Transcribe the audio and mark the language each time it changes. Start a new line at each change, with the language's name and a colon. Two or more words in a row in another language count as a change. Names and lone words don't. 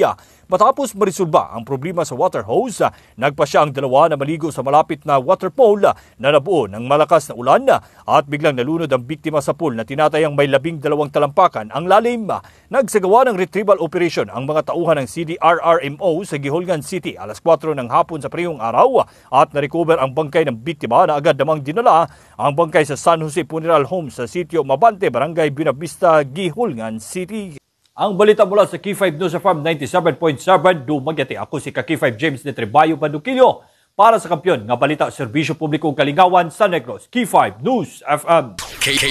Filipino: Matapos marisolba ang problema sa
English: water hose,
Filipino: nagpasya ang dalawa na maligo sa malapit na
English: water pole
Filipino: na nabuo ng malakas na ulan at biglang nalunod ang biktima sa pool na tinatayang may 12 talampakan ang lalim. Nagsagawa ng
English: retrieval operation
Filipino: ang mga tauhan ng CDRRMO sa Gihulgan City alas 4 ng hapon sa parehong araw at narecover ang bangkay ng biktima na agad namang dinala ang bangkay sa San Jose Funeral Home sa sitio Mabante, Barangay Buenavista, Gihulgan City. Ang balita mula sa Key5 News FM 97.7 Dumaguete. Ako si Key5 James de Trebayo Bandukilyo para sa Kampiyon nga balita Serbisyo Publikong Kalingawan sa Negros. Key5 News FM.